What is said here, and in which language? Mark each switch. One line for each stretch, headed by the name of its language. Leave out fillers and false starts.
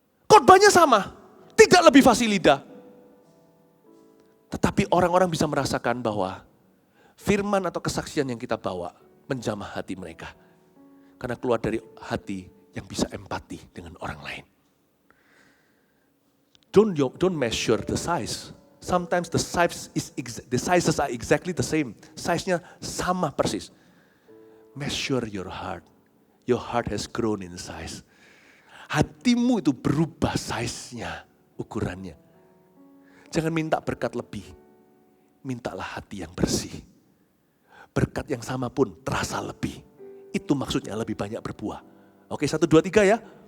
Indonesian: Khotbahnya sama, tidak lebih fasih lidah. Tetapi orang-orang bisa merasakan bahwa firman atau kesaksian yang kita bawa menjamah hati mereka. Karena keluar dari hati yang bisa empati dengan orang lain.
English: Don't measure the size. Sometimes the sizes are exactly the same.
Indonesian: Size-nya sama persis.
English: Measure your heart. Your heart has grown in size.
Indonesian: Hatimu itu berubah size-nya, ukurannya. Jangan minta berkat lebih. Mintalah hati yang bersih. Berkat yang sama pun terasa lebih. Itu maksudnya lebih banyak berbuah. Oke, 1, 2, 3 ya.